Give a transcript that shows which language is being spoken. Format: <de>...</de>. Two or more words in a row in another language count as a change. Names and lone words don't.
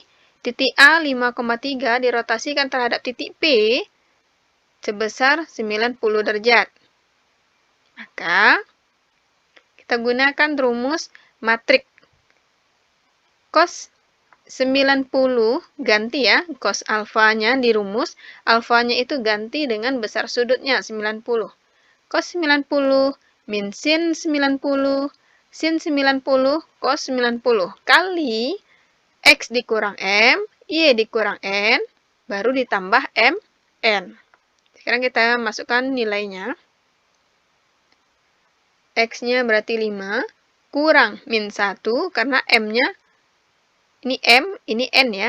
<id>Titik A 5,3 dirotasikan terhadap titik P sebesar 90 derajat. Maka, kita gunakan rumus matrik. Cos 90 ganti ya, cos alfanya di rumus. Alfanya itu ganti dengan besar sudutnya 90. Cos 90 min sin 90, sin 90, cos 90 kali X dikurang M, Y dikurang N, baru ditambah M, N. Sekarang kita masukkan nilainya. X-nya berarti 5, kurang min 1, karena M-nya, ini M, ini N ya.</id>